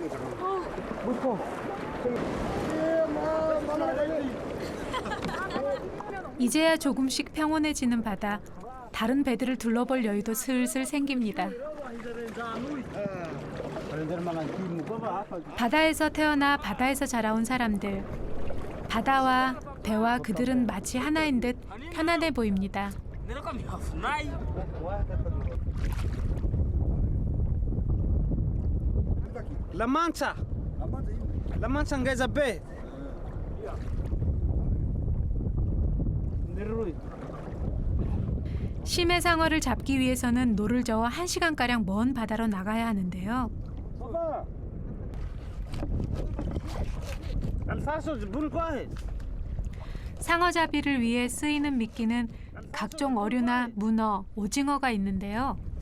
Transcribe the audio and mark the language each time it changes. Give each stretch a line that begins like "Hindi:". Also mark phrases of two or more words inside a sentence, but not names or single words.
Korean: 이제야 조금씩 평온해지는 바다. 다른 배들을 둘러볼 여유도 슬슬 생깁니다. 바다에서 태어나 바다에서 자라온 사람들. 바다와 배와 그들은 마치 하나인 듯 편안해 보입니다. La Mancha. La Mancha ngeza be. 심해 상어를 잡기 위해서는 노를 저어 1시간가량 먼 바다로 나가야 하는데요. 상어잡이를 위해 쓰이는 미끼는 각종 어류나 문어, 오징어가 있는데요.